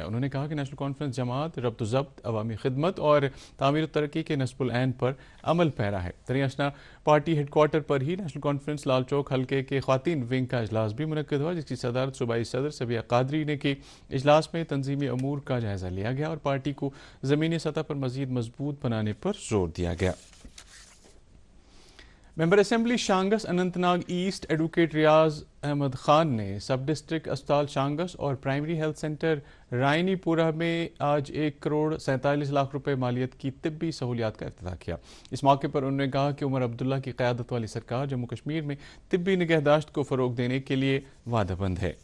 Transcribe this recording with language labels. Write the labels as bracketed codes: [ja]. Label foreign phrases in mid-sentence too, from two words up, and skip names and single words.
[ur] انہوں نے کہا کہ نیشنل کانفرنس جماعت ربط و ضبط، عوامی خدمت اور تعمیر و ترقی کے نصب العین پر عمل پیرا ہے. دریں اثنا پارٹی ہیڈ کوارٹر پر ہی نیشنل کانفرنس لال چوک حلقے کے خواتین ونگ کا اجلاس بھی منعقد ہوا، جس کی صدارت صوبائی صدر سبیہ قادری نے کی. اجلاس میں تنظیمی امور کا جائزہ لیا گیا اور پارٹی کو زمینی سطح پر مزید مضبوط بنانے پر زور دیا گیا. ممبر اسمبلی شانگس اننت ناگ ایسٹ ایڈوکیٹ ریاض احمد خان نے سب ڈسٹرکٹ اسپتال شانگس اور پرائمری ہیلتھ سینٹر رائنی پورہ میں آج 1,47,00,000 روپے مالیت کی طبی سہولیات کا افتتاح کیا. اس موقع پر انہوں نے کہا کہ عمر عبداللہ کی قیادت والی سرکار جموں کشمیر میں طبی نگہداشت کو فروغ دینے کے لیے وعدہ بند ہے.